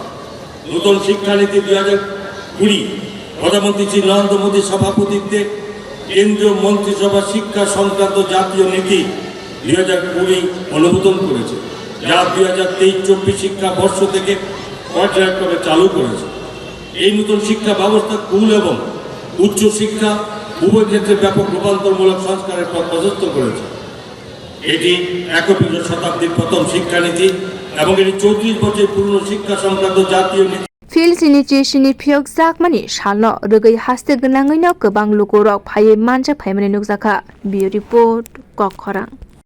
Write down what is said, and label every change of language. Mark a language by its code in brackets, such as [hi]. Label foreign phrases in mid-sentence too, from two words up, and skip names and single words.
[bn] নতুন শিক্ষানীতি 2020 প্রধানমন্ত্রী শ্রী নরেন্দ্র মোদীর সভাপতিত্বে কেন্দ্রীয় মন্ত্রিসভা শিক্ষা সংক্রান্ত জাতীয় নীতি 2020 অনুমোদন করেছে, যা 2023-24 শিক্ষাবর্ষ থেকে পর্যায়ক্রমে চালু করেছে। এই নতুন শিক্ষা ব্যবস্থা স্কুল এবং উচ্চ শিক্ষা উভয় ক্ষেত্রে ব্যাপক রূপান্তরমূলক সংস্কারের পথ প্রশস্ত করেছে। এটি 21 শতাব্দীর প্রথম শিক্ষানীতি এবং এটি 34 বছর পুরনো শিক্ষা সংক্রান্ত জাতীয় নীতি। [trp] Fil sini chi sini phiyokjak mani salno rwgui haste gwnangui no kwbang lukurok phaiui manjak phaimani nukjakha. [en] Bureau report Kokkhorang.